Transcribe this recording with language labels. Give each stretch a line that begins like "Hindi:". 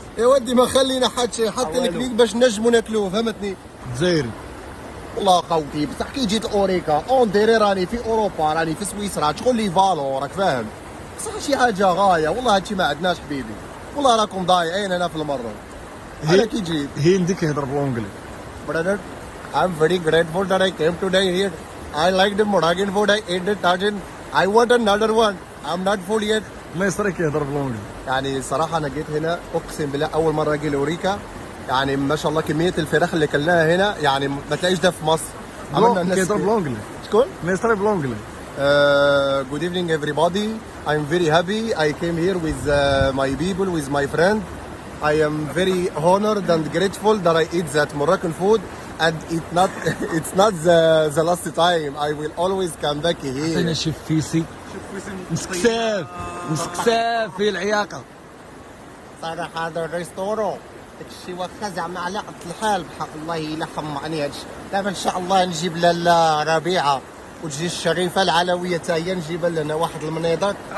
Arabic: يا ودي ما خلينا حد شيء، حتى الكليك باش نجموا ناكلوه، فهمتني؟ جزائري. والله خوتي بصح كي جيت اوريكا اون ديري راني في اوروبا، راني في سويسرا، تقول لي فالو راك فاهم؟ بصح شي حاجه غايه، والله هادشي ما عندناش حبيبي، والله راكم ضايعين هنا في المره. انا كي جيت هندي كيهضر بالونجلي.
English: brother, I'm very grateful that I came today here. I like the Moroccan food. I ate the tagine. I want another one. I'm not full yet.
Arabic: مصري كيهضر بالونجلي. يعني صراحة أنا جيت هنا أقسم بالله أول مرة أجي لأوريكا، يعني ما شاء الله كمية الفراخ اللي كلناها هنا يعني ما تلاقيش ده في مصر. كيهضر بالونجلي. شكون؟ مصري بالونجلي.
English: Good evening everybody. I'm very happy. I came here with my people, with my friend. I am very honored and grateful that I eat that Moroccan food, and it's not the last time. I will always come back here.
Arabic: عطينا شي فيسي. مسكساف مسكساف في العياقه. صراحة هذا الريستورو داكشي واخا زعما على قد الحال بحق الله الا حمقني هادشي. دابا ان شاء الله نجيب لاله ربيعه وتجي الشريفه العلويه حتى هي نجيب لنا واحد المنيضات.